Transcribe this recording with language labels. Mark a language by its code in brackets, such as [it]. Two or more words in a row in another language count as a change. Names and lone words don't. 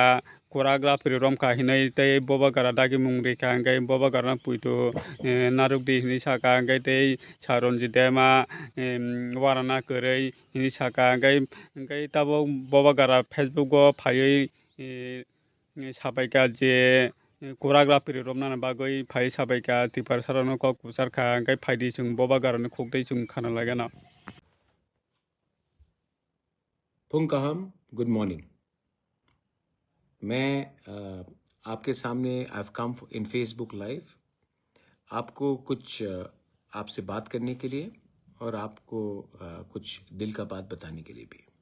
[trp] korak lapri romkha hinui tei boba gara dagi mung rekha angkai boba gara puitu narukdi hinui saka angkai tei Saronjit dema warana kwrui hini saka angkai tabok boba gara Facebook o phaiui sabaika je korak lapri romnani bagui phai sabaika tipar sarano kok pusarkha angkai phaidi chwng boba garani khukdui chwng khana lagano. [en] फुंकहम good morning. [hi] मैं आपके सामने [en] I have come in Facebook live [hi] आपको कुछ आपसे बात करने के लिए और आपको कुछ दिल का बात बताने के लिए भी।